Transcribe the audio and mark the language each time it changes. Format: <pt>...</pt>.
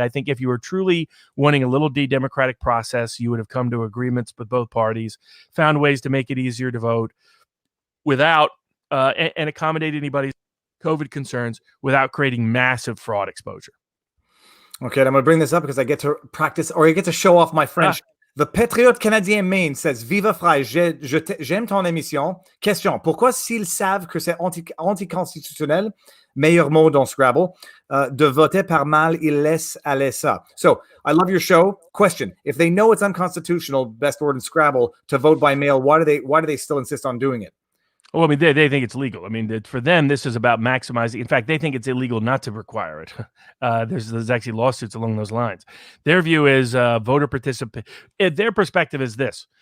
<en>I think if you were truly wanting a little de-democratic process, you would have come to agreements with both parties, found ways to make it easier to vote without and accommodate anybody's COVID concerns without creating massive fraud exposure. Okay, and I'm going to bring this up because I get to practice, or I get to show off my French.</en> <fr>The Patriote canadien Maine says, Viva frère, j'aime ton émission. Question, pourquoi s'ils savent que c'est anticonstitutionnel, meilleur mot dans Scrabble, de voter par mail, ils laissent aller ça.</fr> <en>So, I love your show. Question, if they know it's unconstitutional, best word in Scrabble, to vote by mail, why do they still insist on doing it? Well, they think it's legal. For them, this is about maximizing. In fact, they think it's illegal not to require it. There's actually lawsuits along those lines. Their view is voter participation. Their perspective is this.</en>